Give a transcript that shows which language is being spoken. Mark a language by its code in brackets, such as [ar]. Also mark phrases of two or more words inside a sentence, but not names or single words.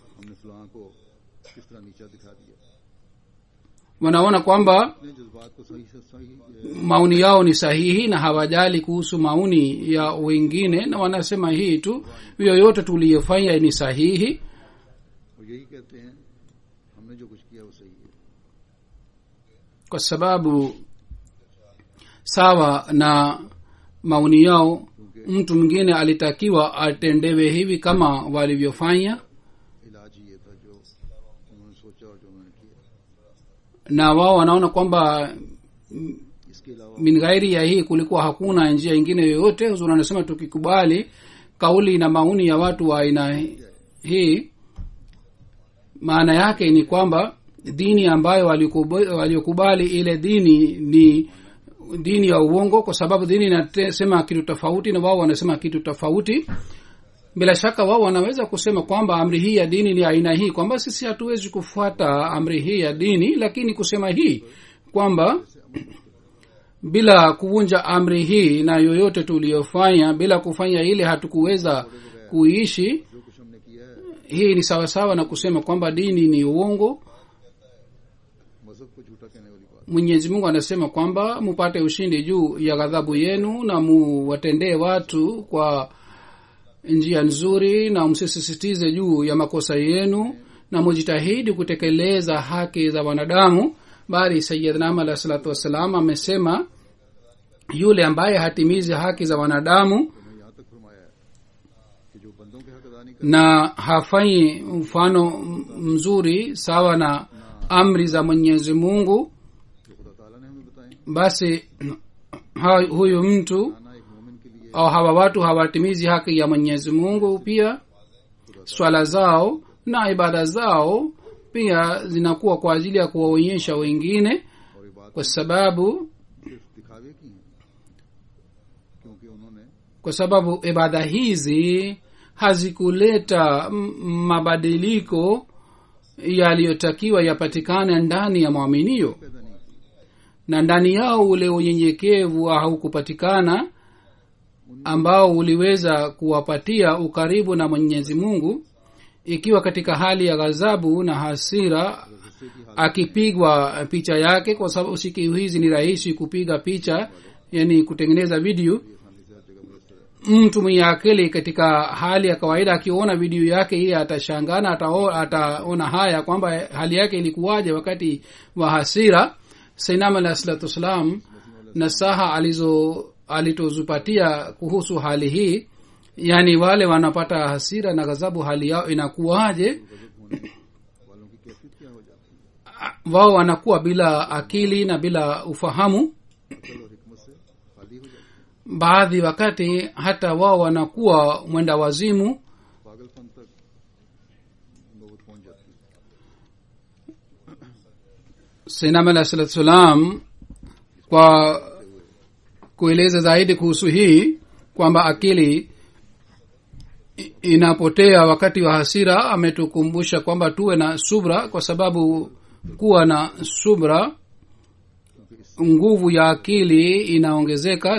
[sw] Wanaona kwamba maoni yao ni sahihi na hawajali kuhusu maoni ya wengine, na wanasema hii tu, yoyote tuliyofanya ni sahihi. [ur] ہے وہ صحیح ہے. [sw] kwa sababu sawa na maoni yao mtu mwingine alitakiwa atendewe hivi kama walivyofanya, [ur] علاج ہی یہ تھا جو انہوں نے سوچا اور جو انہوں نے کیا. [sw] na wao wanaona kwamba [ur] اس کے علاوہ [sw] min ghairi ya hii kulikuwa hakuna njia ingine yoyote. Huzuri anasema tukikubali kauli na maoni ya watu wa aina hii, maana yake ni kwamba dini ambayo waliokubali ile dini ni dini ya uongo, kwa sababu dini inasema kitu tofauti na wao wanasema kitu tofauti. Bila shaka wao wanaweza kusema kwamba amri hii ya dini ni aina hii, kwamba sisi hatuwezi kufuata amri hii ya dini, lakini kusema hii kwamba bila kuvunja amri hii na yoyote tuliyofanya, bila kufanya ile hatukuweza kuishi, [ur] جو کچھ ہم نے کیا ہے [sw] hii ni sawasawa na kusema kwamba dini ni uongo. [ur] مذہب کو جھوٹا کہنے والی بات. [sw] Mwenyezi Mungu anasema kwamba mupate ushindi juu ya ghadhabu yenu na muwatendee watu kwa njia nzuri na msisitize juu ya makosa yenu na mujitahidi kutekeleza haki za wanadamu. Bali Sayyidina Ahmad [ar] عليه الصلاة والسلام [sw] amesema yule ambaye hatimizi haki za wanadamu [ur] انہوں نے یہاں تک فرمایا ہے کہ جو بندوں کے حق ادا نہیں کرتے [sw] na hafanyi mfano mzuri sawa na amri za Mwenyezi Mungu, [ur] جو خدا تعالیٰ نے ہمیں بتائے, [sw] basi huyu mtu [ur] نہ ایک مومن کے لیے [sw] au hawa watu hawatimizi haki ya Mwenyezi Mungu. Pia swala zao na ibada zao pia zinakuwa kwa ajili ya kuwaonyesha wengine, [ur] اور عبادت [sw] kwa sababu [ur] صرف دکھاوے کی ہیں، کیونکہ انہوں نے [sw] kwa sababu ibada hizi hazikuleta mabadiliko yaliyotakiwa yapatikane ndani ya mwaminio, [ur] پیدا نہیں کی. [sw] na ndani yao ule unyenyekevu haukupatikana ambao uliweza kuwapatia ukaribu na Mwenyezi Mungu. Ikiwa katika hali ya ghadhabu na hasira akipigwa picha yake, kwa sababu siku hizi ni rahisi kupiga picha, yani kutengeneza video. Mtu mwenye akili katika hali ya kawaida akiona video yake hii atashangana, ataona haya kwamba hali yake ilikuwaje wakati wa hasira. Sayyidina [ar] عليه الصلاة والسلام [sw] nasaha alitozupatia kuhusu hali hii, yani wale wanapata hasira na ghadhabu hali yao inakuwaje. [ur] والوں کی کیفیت کیا ہو جاتی ہے, [sw] Wao wanakuwa bila akili na bila ufahamu, [ur] عقل اور حکمت سے خالی ہو جاتی ہے, [sw] baadhi wakati hata wao wanakuwa mwenda wazimu. [ur] پاگل پن تک نوبت پہنچ جاتی ہے. [sw] Sayyidina [ar] عليه الصلاة والسلام [sw] kwa kueleza zaidi kuhusu hii kwamba akili inapotea wakati wa hasira, ametukumbusha kwamba tuwe na subra, kwa sababu kuwa na subra nguvu ya akili inaongezeka.